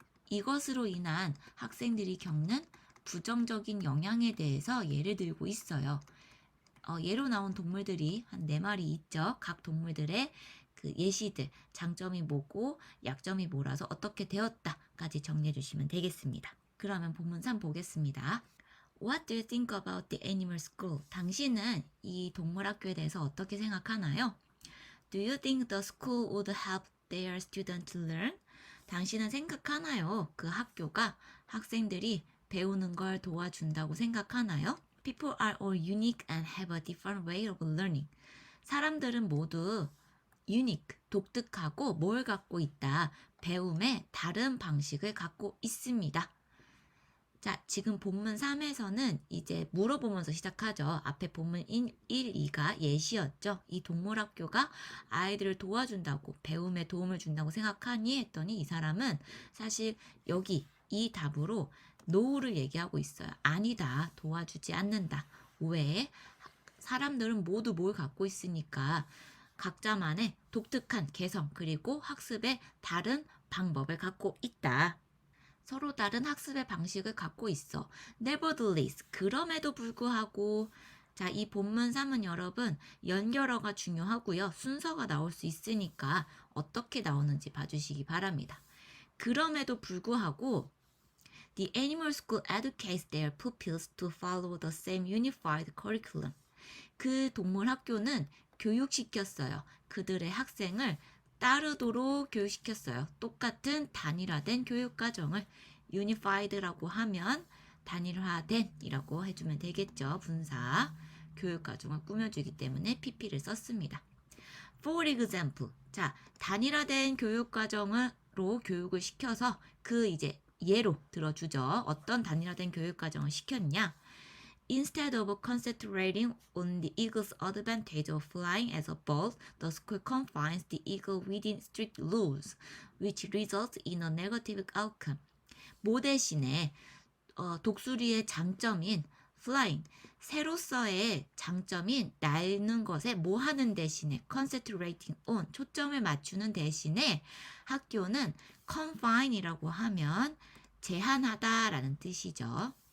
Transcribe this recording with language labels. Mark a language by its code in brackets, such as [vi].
[ko] 이것으로 인한 학생들이 겪는 부정적인 영향에 대해서 예를 들고 있어요. 예로 나온 동물들이 한 4마리 있죠. 각 동물들의 그 예시들, 장점이 뭐고 약점이 뭐라서 어떻게 되었다까지 정리해 주시면 되겠습니다. 그러면 본문 3 보겠습니다. [en] What do you think about the animal school? [ko] 당신은 이 동물학교에 대해서 어떻게 생각하나요? [en] Do you think the school would help their students to learn? [ko] 당신은 생각하나요? 그 학교가 학생들이 배우는 걸 도와준다고 생각하나요? [en] People are all unique and have a different way of learning. [ko] 사람들은 모두 unique, 독특하고 뭘 갖고 있다? 배움의 다른 방식을 갖고 있습니다. 자, 지금 본문 3에서는 이제 물어보면서 시작하죠. 앞에 본문 1, 2가 예시였죠. 이 동물학교가 아이들을 도와준다고, 배움에 도움을 준다고 생각하니 했더니 이 사람은 사실 여기 이 답으로 no를 얘기하고 있어요. 아니다. 도와주지 않는다. 왜? 사람들은 모두 뭘 갖고 있으니까 각자만의 독특한 개성 그리고 학습의 다른 방법을 갖고 있다. 서로 다른 학습의 방식을 갖고 있어. Nevertheless, 그럼에도 불구하고 자, 이 본문 3은 여러분 연결어가 중요하고요. 순서가 나올 수 있으니까 어떻게 나오는지 봐주시기 바랍니다. [en] 그럼에도 불구하고 The animal school educates their pupils to follow the same unified curriculum. [ko] 그 동물 학교는 교육시켰어요. 그들의 학생을 따르도록 교육시켰어요. 똑같은 단일화된 교육과정을 unified라고 하면 단일화된이라고 해주면 되겠죠. 분사. 교육과정을 꾸며주기 때문에 pp를 썼습니다. [en] For example. [ko] 자, 단일화된 교육과정으로 교육을 시켜서 그 이제 예로 들어주죠. 어떤 단일화된 교육과정을 시켰냐? [en] Instead of concentrating on the eagle's advantage of flying as a bird, the school confines the eagle within strict rules, which results in a negative outcome. [ko] 뭐 대신에 독수리의 장점인 flying, 새로서의 장점인 날는 것에 뭐 하는 대신에 concentrating on, 초점을 맞추는 대신에 학교는 confine이라고 하면 제한하다라는 뜻이죠.